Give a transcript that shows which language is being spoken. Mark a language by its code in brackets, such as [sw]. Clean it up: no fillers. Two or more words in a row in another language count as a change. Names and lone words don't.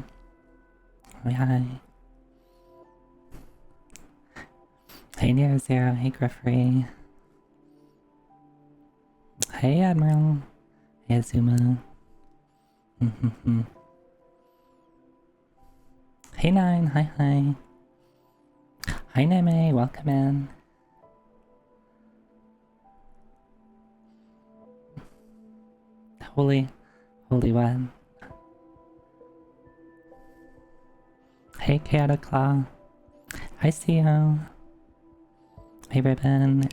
[en] Hi. Hey Nero0, hey Griffrey. Hey Admiral. Hey Azuma. Hey Nine, hi. Hi Neme, welcome in. Holy one. Hey Chaotic Claw. Hi CEO. Hey Ribbon.